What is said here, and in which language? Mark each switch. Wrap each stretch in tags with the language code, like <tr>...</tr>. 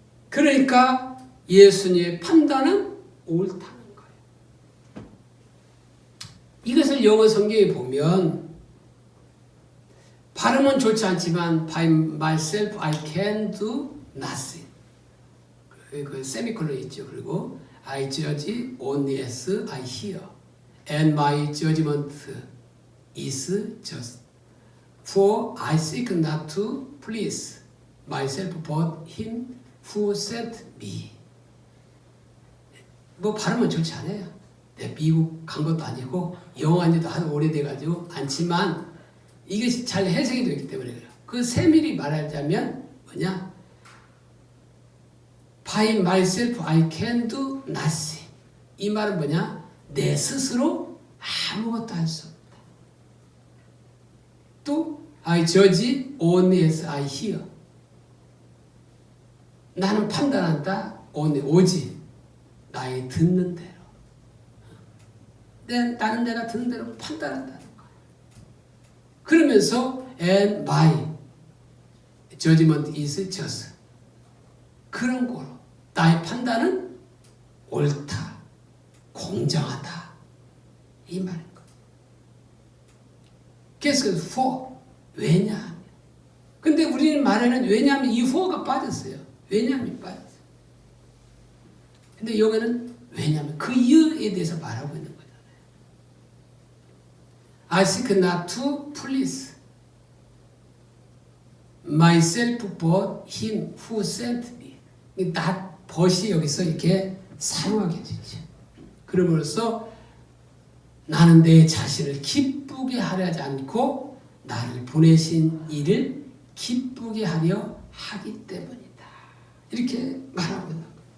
<ko>그러니까 예수님의 판단은 옳다는 거예요. 이것을 영어 성경에 보면 발음은 좋지 않지만</ko> <en>by myself I can do nothing.</en> <ko>그 세미콜론 있죠.</ko> <en>그리고 I judge only as I hear, and my judgment is just. For I seek not to please myself, but him who sent me.</en> <ko>뭐 발음은 좋지 않아요. 내가 미국 간 것도 아니고 영어 한 지도 아주 오래돼가지고 않지만 이것이 잘 해석이 되기 때문에 그래요. 그 세밀히 말하자면 뭐냐?</ko> <en>By myself I can do nothing.</en> <ko>이 말은 뭐냐? 내 스스로 아무것도 할 수 없다.</ko> <en>또 I judge only as I hear.</en> <ko>나는 판단한다. 오직 나의 듣는 대로. 나는 내가 듣는 대로 판단한다는 거야.</ko> <en>그러면서 and my judgment is just.</en> <ko>그런 거로 나의 판단은 옳다, 공정하다 이 말인 거야. 그래서 for 왜냐? 근데 우리는 말에는 왜냐하면 이 for가 빠졌어요. 왜냐하면 빠졌어요. 근데 여기는 왜냐하면 그 이유에 대해서 말하고 있는 거잖아요.</ko> <en>I seek not to please myself but him who sent me.</en> <ko>not but이 여기서 이렇게 사용하게 되죠. 그럼으로써 나는 내 자신을 기쁘게 하려 하지 않고 나를 보내신 이를 기쁘게 하려 하기 때문이다. 이렇게 말하고 있는 거예요.</ko>